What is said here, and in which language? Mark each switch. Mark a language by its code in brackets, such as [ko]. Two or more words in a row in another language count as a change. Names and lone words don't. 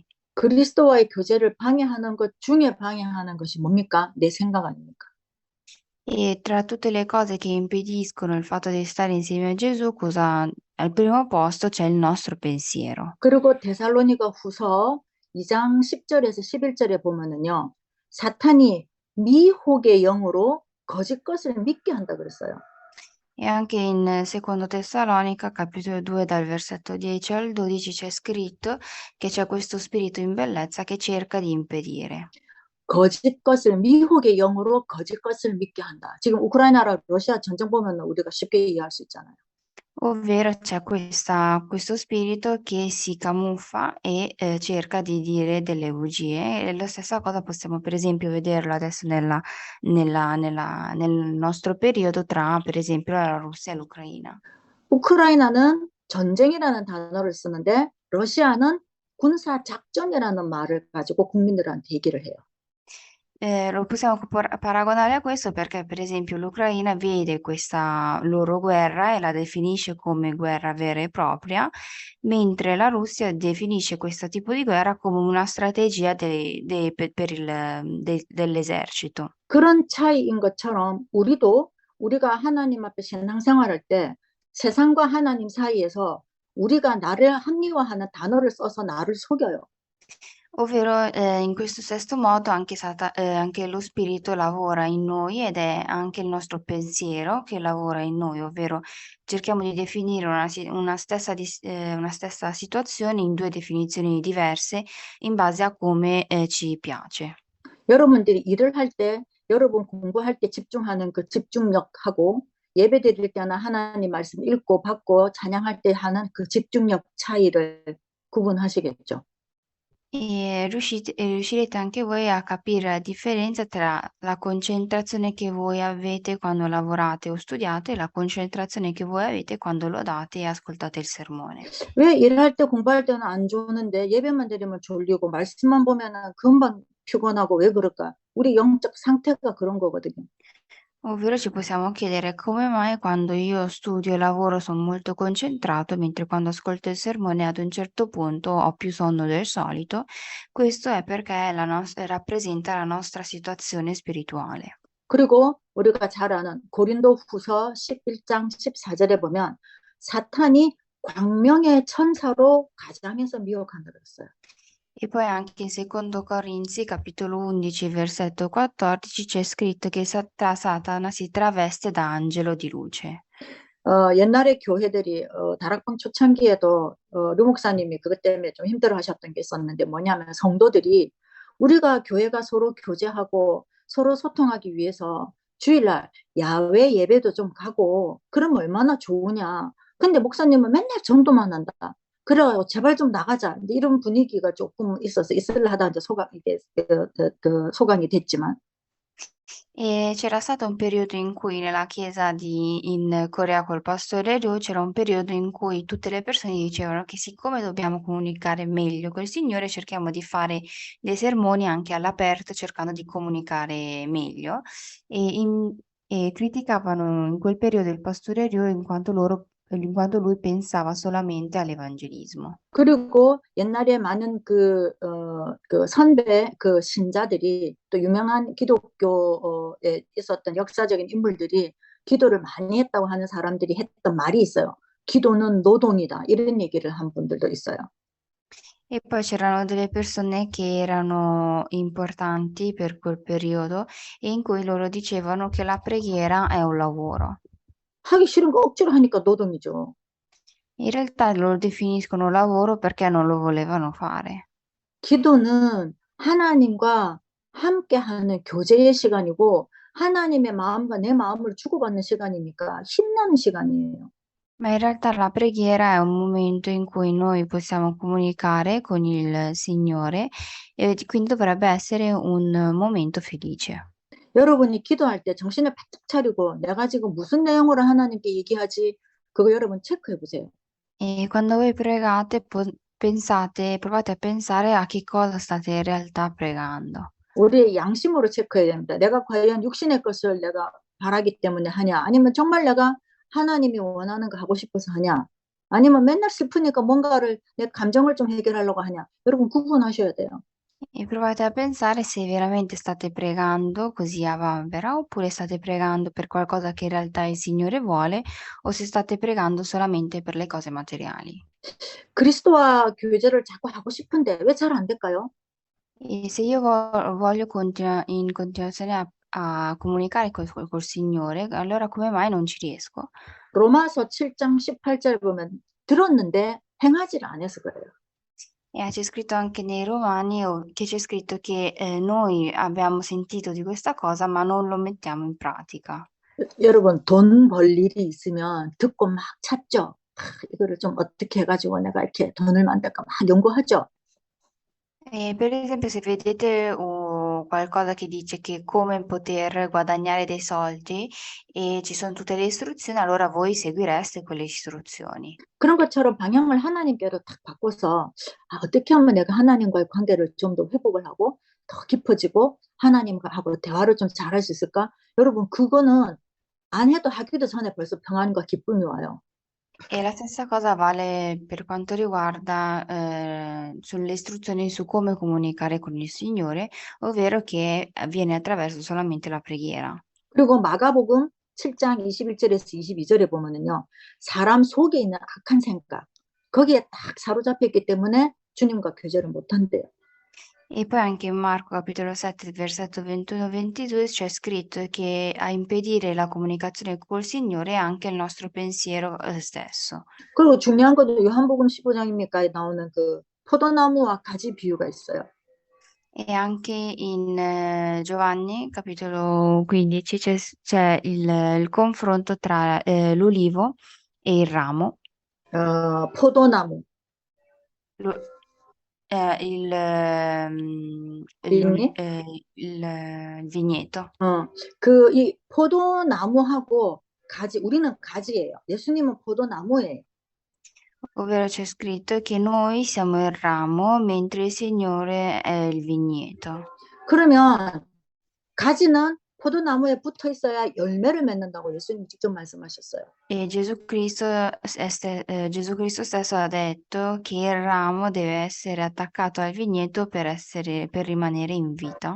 [ko] 그리스도와의 교제를 방해하는 것 중에 방해하는 것이 뭡니까? 내 생각 아닙니까? [it] E tra tutte le cose che impediscono il fatto di stare insieme a Gesù, cosa al primo posto c'è il nostro pensiero. [ko] 그리고 데살로니가 후서 2장 10절에서 11절에 보면은요. 사탄이 미혹의 영으로 거짓 것을 믿게 한다 그랬어요. [it] E anche in secondo Tessalonica, capitolo 2, dal versetto 10 al 12, c'è scritto che c'è questo spirito in bellezza che cerca di impedire. [ko] 거짓 것을 미혹의 영으로 거짓 것을 믿게 한다. 지금 우크라이나랑 러시아 전쟁 보면 우리가 쉽게 이해할 수 있잖아요. [it] Ovvero c'è questo spirito che si camuffa e cerca di dire delle bugie. E la stessa cosa possiamo per esempio vederlo adesso nel nostro periodo tra per esempio la Russia e l'Ucraina. [ko] 우크라이나는 전쟁이라는 단어를 쓰는데 러시아는 군사 작전이라는 말을 가지고 국민들한테 얘기를 해요. [it] Lo possiamo paragonare a questo perché, per esempio, l'Ucraina vede questa loro guerra e la definisce come guerra vera e propria, mentre la Russia definisce questo tipo di guerra come una strategia dell'esercito. [ko] 그런 차이인 것처럼 우리가 하나님 앞에 신앙생활할 때 세상과 하나님 사이에서 우리가 나를 합리화하는 단어를 써서 나를 속여요. [it] Ovvero, in questo stesso modo anche lo spirito lavora in noi ed è anche il nostro pensiero che lavora in noi, ovvero cerchiamo di definire una stessa situazione in due definizioni diverse in base a come ci piace. [ko] 여러분들이 일을 할 때, 여러분 공부할 때 집중하는 그 집중력하고 예배 드릴 때나 하나님 말씀 읽고 받고 찬양할 때 하는 그 집중력 차이를 구분하시겠죠. [it] E riuscirete anche voi a capire la differenza tra la concentrazione che voi avete quando lavorate o studiate e la concentrazione che voi avete quando lodate e ascoltate il sermone. [ko] 왜 일할 때 공부할 때는 안 좋은데 예배만 드리면 졸리고 말씀만 보면은 금방 피곤하고 왜 그럴까? 우리 영적 상태가 그런 거거든요. [it] Ovvero ci possiamo chiedere come mai quando io studio e lavoro sono molto concentrato, mentre quando ascolto il sermone ad un certo punto ho più sonno del solito. Questo è perché rappresenta la nostra situazione spirituale. [ko] 그리고 우리가 잘 아는 고린도후서 11장 14절에 보면 사탄이 광명의 천사로 가장해서 미혹한다 그랬어요. [it] E poi anche in secondo Corinzi, capitolo 11, versetto 14, c'è scritto che Satana si traveste da angelo di luce. [ko] 옛날에 교회들이 다락방 초창기에도 류 목사님이 그것 때문에 좀 힘들어 하셨던 게 있었는데 뭐냐면 성도들이 우리가 교회가 서로 교제하고 서로 소통하기 위해서 주일날 야외 예배도 좀 가고 그러면 얼마나 좋으냐. 근데 목사님은 맨날 전도만 한다. 그래 제발 좀 나가자. 이런 분위기가 조금 있어서 있으려 하다 이제 소강이 됐지만 [it] E c'era stato un periodo in cui nella chiesa in Corea col pastore Ryu c'era un periodo in cui tutte le persone dicevano che siccome dobbiamo comunicare meglio col Signore, cerchiamo di fare dei sermoni anche all'aperto, cercando di comunicare meglio. E, in- e criticavano in quel periodo il pastore Ryu in quanto lui pensava solamente all'evangelismo. [ko] 그리고 옛날에 많은 그 선배, 그 신자들이 또 유명한 기독교에 있었던 역사적인 인물들이 기도를 많이 했다고 하는 사람들이 했던 말이 있어요. 기도는 노동이다. 이런 얘기를 한 분들도 있어요. [it] E poi c'erano delle persone che erano importanti per quel periodo e in cui loro dicevano che la preghiera è un lavoro. [ko] 하기 싫은 거 억지로 하니까 노동이죠. [it] In realtà lo definiscono lavoro perché non lo volevano fare. [ko] 기도는 하나님과 함께하는 교제의 시간이고 하나님의 마음과 내 마음을 주고받는 시간이니까 힘나는 시간이에요. [it] Ma in realtà la preghiera è un momento in cui noi possiamo comunicare con il Signore e quindi dovrebbe essere un momento felice. [ko] 여러분이 기도할 때 정신을 바짝 차리고 내가 지금 무슨 내용으로 하나님께 얘기하지? 그거 여러분 체크해 보세요. [it] E quando voi pregate, pensate, provate a pensare a che cosa state in realtà pregando. [ko] 우리의 양심으로 체크해야 됩니다. 내가 과연 육신의 것을 내가 바라기 때문에 하냐? 아니면 정말 내가 하나님이 원하는 거 하고 싶어서 하냐? 아니면 맨날 슬프니까 뭔가를 내 감정을 좀 해결하려고 하냐? 여러분 구분하셔야 돼요. [it] E provate a pensare se veramente state pregando così a vanvera oppure state pregando per qualcosa che in realtà il Signore vuole o se state pregando solamente per le cose materiali. [ko] 그리스도와 교제를 자꾸 하고 싶은데 왜 잘 안 될까요? [it] E se io voglio in continuazione a comunicare col Signore, allora come mai non ci riesco? [ko] 로마서 7장 18절 보면 들었는데 행하지를 안 해서 그래요. [it] E c'è scritto anche nei Romani che c'è scritto che noi abbiamo sentito di questa cosa, ma non lo mettiamo in pratica. [ko] 여러분 돈 벌 일이 있으면 듣고 막 찾죠. 이거를 좀 어떻게 해가지고 내가 이렇게 돈을 만들까 막 연구하죠. [it] E per esempio, se vedete qualcosa che dice che come poter guadagnare dei soldi e ci sono tutte le istruzioni, allora voi seguireste quelle istruzioni. [ko] 그런 것처럼 방향을 하나님께로 딱 바꿔서 어떻게 하면 내가 하나님과의 관계를 좀 더 회복을 하고 더 깊어지고 하나님하고 대화를 좀 잘할 수 있을까? 여러분 그거는 안 해도 하기도 전에 벌써 평안과 기쁨이 와요. [it] E la stessa cosa vale per quanto riguarda sulle istruzioni su come comunicare con il Signore, ovvero che avviene attraverso solamente la preghiera. [ko] 그리고 마가복음 7장 21절에서 22절에 보면은요. 사람 속에 있는 악한 생각 거기에 딱 사로잡혔기 때문에 주님과 교제를 못 한대요. [it] E poi anche in Marco capitolo 7, versetto 21-22 c'è scritto che a impedire la comunicazione col Signore è anche il nostro pensiero stesso. [ko] 그리고 중요한 것도 요한복음 15장입니까 나오는 그 포도나무와 가지 비유가 있어요. [it] E anche in Giovanni capitolo 15 c'è il confronto tra l'ulivo e il ramo, [ko] 포도나무, [it] lo- [ko] 빈이, [it] il vigneto. [ko] 그 포도나무하고 가지, 우리는 가지예요. 예수님은 포도나무예요. [it] Ovvero c'è scritto che noi siamo il ramo mentre il Signore è il vigneto. [ko] 그러면 가지는 포도나무에 붙어 있어야 열매를 맺는다고 예수님 직접 말씀하셨어요. [it] E Gesù Cristo stesso ha detto che il ramo deve essere attaccato al vigneto per rimanere in vita.